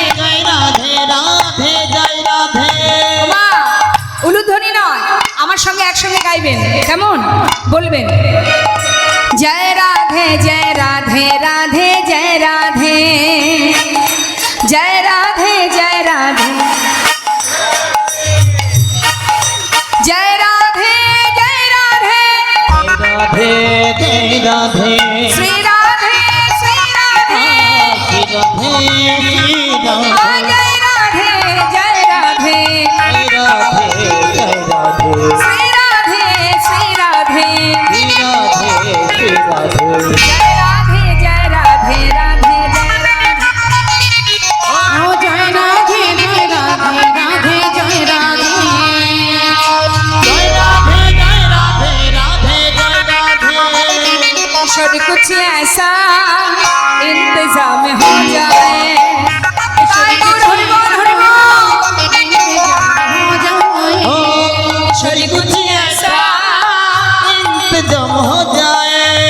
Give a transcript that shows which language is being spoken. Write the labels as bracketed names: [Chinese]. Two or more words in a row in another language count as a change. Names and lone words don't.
[Hindi] जय राधे राधे जय राधे [Bangla] মা উলুধ্বনি নয় আমার সঙ্গে একসঙ্গে গাইবেন কেমন বলবেন জয় রাধে জয় রাধে রাধে জয় রাধে জয় রাধে জয় রাধে জয় রাধে জয় রাধে [Hindi] राधे जय राधे [Bangla] শ্রী রাধে শ্রী রাধে [Hindi] राधे आ जय राधे जय राधे जय राधे श्री राधे श्री राधे जय राधे जय राधे राधे जय राधे ओ जय राधे जय राधे राधे जय राधे जय राधे जय राधे राधे जय राधे किशोर कुछ ऐसा इंतजाम हो जाए किशोर कुछ इंतजाम हो जाए किशोर कुछ ऐसा इंतजाम हो जाए